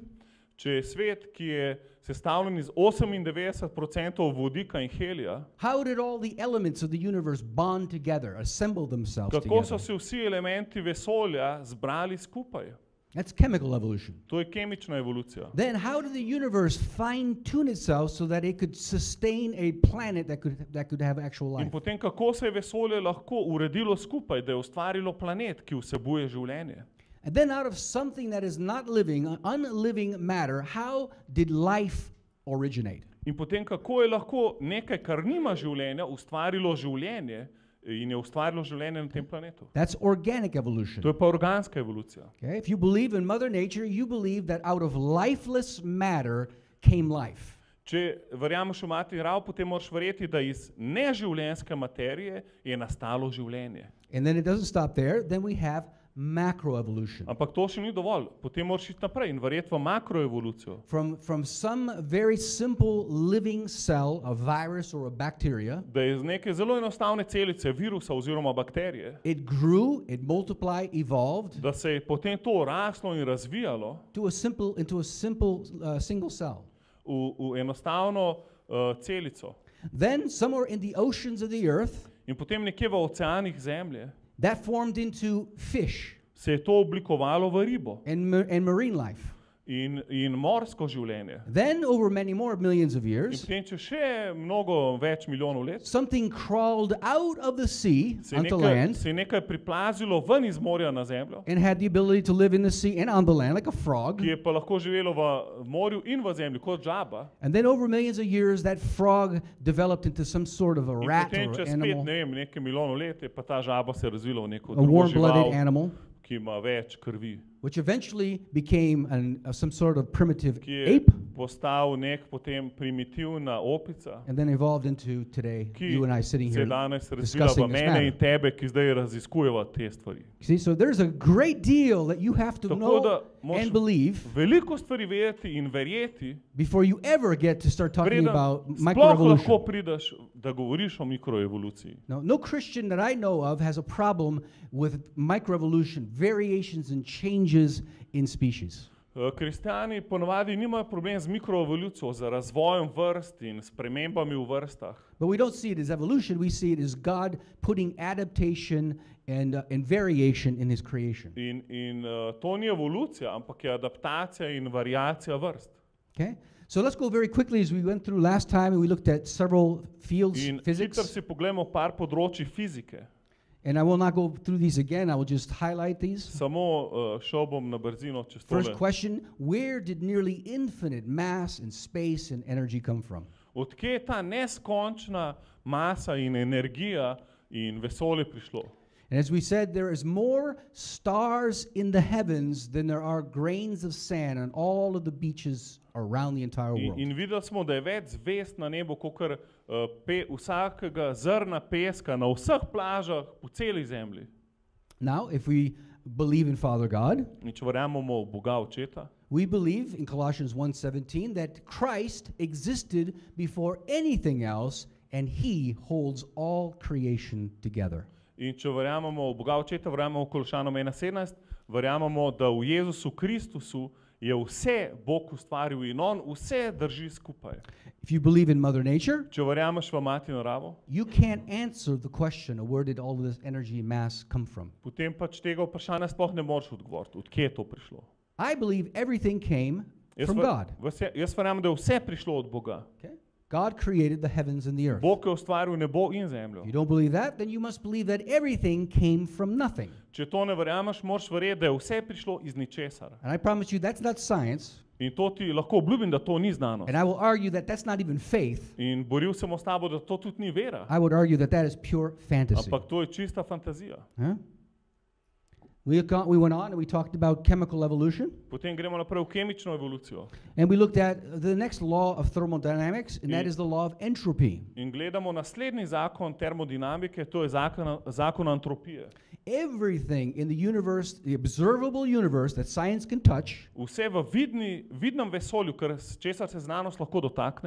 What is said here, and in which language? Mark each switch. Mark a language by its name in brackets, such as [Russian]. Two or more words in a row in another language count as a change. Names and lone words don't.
[Slovenian] Če je svet, ki je sestavljen iz 98% vodika in helija, [English] how did all the elements of the universe bond together, assemble themselves [Slovenian] kako so [English] together? [Slovenian] se vsi elementi vesolja zbrali skupaj? [English] That's chemical evolution. [Slovenian] To je kemična evolucija. [English] Then how did the universe fine-tune itself so that it could sustain a planet that could have actual [Slovenian] In [English] life? [Slovenian] potem, kako se je vesolje lahko uredilo skupaj, da je ustvarilo planet, ki vsebuje življenje? [English] And then out of something that is not living, unliving matter, how did life originate? [Slovenian] In potem, kako je lahko nekaj, kar nima življenja, ustvarilo življenje in je ustvarilo življenje na tem planetu? [English] That's organic evolution. [Slovenian] To je pa organska evolucija. [English] Okay? If you believe in Mother Nature, you believe that out of lifeless matter came life. [Slovenian] Če verjameš v Mati naravo, potem moraš verjeti, da iz neživljenjske materije je nastalo življenje. [English] And then it doesn't stop there. Then we have macroevolution. [Slovenian] Ampak to še ni dovolj. Potem moraš iti naprej in verjeti v makroevolucijo. [English] From some very simple living cell, a virus or a bacteria, [Slovenian] Da je iz neke zelo enostavne celice virusa oziroma bakterije, [English] it grew, it multiplied, evolved [Slovenian] da se je potem to raslo in razvijalo [English] into a simple single cell. [Slovenian] v enostavno celico. [English] Then somewhere in the oceans of the earth, [Slovenian] In potem nekje v oceanih zemlje [English] that formed into fish [Slovenian] se je to oblikovalo v ribo [English] and marine life. [Slovenian] in morsko življenje. [English] Then over many more millions of [Slovenian] In [English] years, [Slovenian] potem, če še mnogo več milijonov let, [English] something crawled out of the sea [Slovenian] se je [English] onto land [Slovenian] nekaj priplazilo ven iz morja na zemljo, [English] and had the ability to live in the sea and on the land like a frog. [Slovenian] ki je pa lahko živelo v morju in v zemlji kot žaba. [English] And then over millions of years, that frog developed into some sort of a [Slovenian] In [English] rat [Slovenian] potem, [English] or [Slovenian] čez [English] animal, [Slovenian] nekaj milijonov let, je pa ta žaba se razvila v neko [English] a [Slovenian] drugo [English] warm-blooded [Slovenian] žival, [English] animal, [Slovenian] ki ima več krvi, [English] which eventually became some sort of primitive [Slovenian] ki je [English] ape, [Slovenian] postal nek potem primitivna opica, [English] and then evolved into today, [Slovenian] ki [English] you and I sitting [Slovenian] se [English] here [Slovenian] je danes razvila v [English] discussing this [Slovenian] mene in [English] matter. [Slovenian] tebe, ki zdaj raziskujeva te stvari. [English] See, so there's a great deal that you have to [Slovenian] Tako [English] know [Slovenian] da moraš [English] and believe [Slovenian] veliko stvari vedeti in verjeti, [English] before you ever get to start talking [Slovenian] preden [English] about [Slovenian] sploh lahko [English] microevolution. [Slovenian] prideš, da govoriš o mikroevoluciji. [English] No Christian that I know of has a problem with microevolution, variations and changes in species. [Slovenian] Kristjani ponovadi nimajo problem z mikroevolucijo, z razvojem vrst in spremembami v vrstah. [English] But we don't see it as evolution, we see it as God putting adaptation and variation in his creation. [Slovenian] In to ni evolucija, ampak je adaptacija in variacija vrst. [English] Okay? So let's go very quickly as we went through last time and we looked at several fields, [Slovenian] In hitro [English] physics. [Slovenian] si pogledamo par področji fizike. [English] And I will not go through these again, I will just highlight these. [Slovenian] Samo šel bom na brzino čez [English] First [Slovenian] tole. [English] question, where did nearly infinite mass and space and energy come from? [Slovenian] Od kje je ta neskončna masa in energija in vesolje prišlo? [English] And as we said, there is more stars in the heavens than there are grains of sand on all of the beaches around the entire world. [Slovenian] In videli smo, da je več zvezd na nebu, kakor vsakega zrna peska na vseh plažah po celi zemlji. [English] Now, if we believe in Father God, [Slovenian] In če verjamemo v Boga Očeta, [English] we believe in Colossians 1:17 that Christ existed before anything else and he holds all creation together. [Slovenian] in če verjamemo v Boga Očeta, verjamemo v Kološanom 1:17, verjamemo, da v Jezusu Kristusu je vse Bog ustvaril in on vse drži skupaj. [English] If you believe in Mother Nature, [Slovenian] Če verjameš v Mati naravo, [English] you can't answer the question of where did all of this energy and mass come from. [Slovenian] potem pač tega vprašanja sploh ne moreš odgovoriti, od kje je to prišlo. [English] I believe everything came [Slovenian] Jaz [English] from God. [Slovenian] Jaz verjamem, da je vse prišlo od Boga. [English] Okay? God created the heavens and the earth. [Slovenian] Bog je ustvaril nebo in zemljo. [English] If you don't believe that, then you must believe that everything came from nothing. [Slovenian] Če to ne verjameš, moraš verjeti, da je vse prišlo iz ničesar. [English] And I promise you that's not science. [Slovenian] In to ti lahko obljubim, da to ni znanost. [English] And I will argue that that's not even faith. [Slovenian] In boril sem s tabo, da to tudi ni vera. [English] I would argue that that is pure fantasy. [Slovenian] Ampak to je čista fantazija. Huh? [English] We went on and we talked about chemical evolution. [Slovenian] Potem gremo naprej v kemično evolucijo. [English] And we looked at the next law of thermodynamics, and that is the law of entropy. [Slovenian] In gledamo naslednji zakon termodinamike, to je zakon antropije. [English] Everything in the universe, the observable universe that science can touch, [Slovenian] Vse v vidnem vesolju, česar se znanost lahko dotakne,